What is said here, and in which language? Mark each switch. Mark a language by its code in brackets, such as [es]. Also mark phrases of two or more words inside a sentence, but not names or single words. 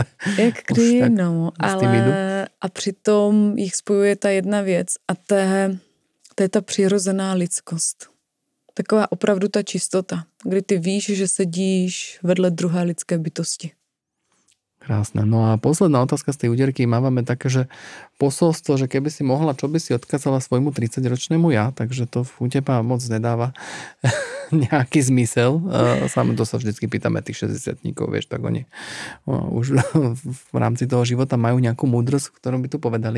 [cs] Jak kdy, no, ale a přitom jich spojuje ta jedna věc a to je ta přirozená lidskost. Taková opravdu ta čistota, kdy ty víš, že sedíš vedle druhé lidské bytosti. [sk] Krásne. No a posledná otázka z tej úderky. Mávame také, že posolstvo, že keby si mohla, čo by si odkázala svojmu 30-ročnému ja, takže to u teba moc nedáva nejaký zmysel. To sa vždycky pýtame tých 60-tníkov, vieš, tak oni už v rámci toho života majú nejakú múdrosť, ktorú by tu povedali.